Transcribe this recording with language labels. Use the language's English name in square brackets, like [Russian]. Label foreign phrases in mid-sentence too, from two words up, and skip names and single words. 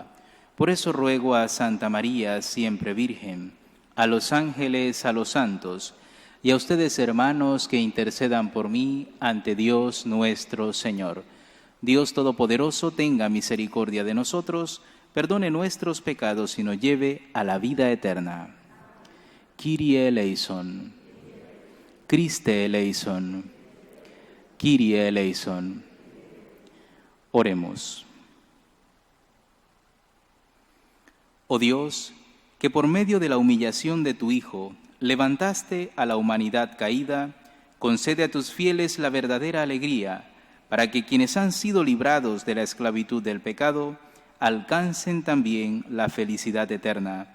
[Spanish] Por eso ruego a Santa María, siempre Virgen, a los ángeles, a los santos, y a ustedes, hermanos, que intercedan por mí ante Dios nuestro Señor. Dios Todopoderoso tenga misericordia de nosotros, perdone nuestros pecados y nos lleve a la vida eterna. [Greek] Κύριε ἐλέησον. Χριστὲ ἐλέησον. Κύριε ἐλέησον. [Spanish] Oremos. Oh Dios, que por medio de la humillación de tu Hijo levantaste a la humanidad caída, concede a tus fieles la verdadera alegría, para que quienes han sido librados de la esclavitud del pecado alcancen también la felicidad eterna.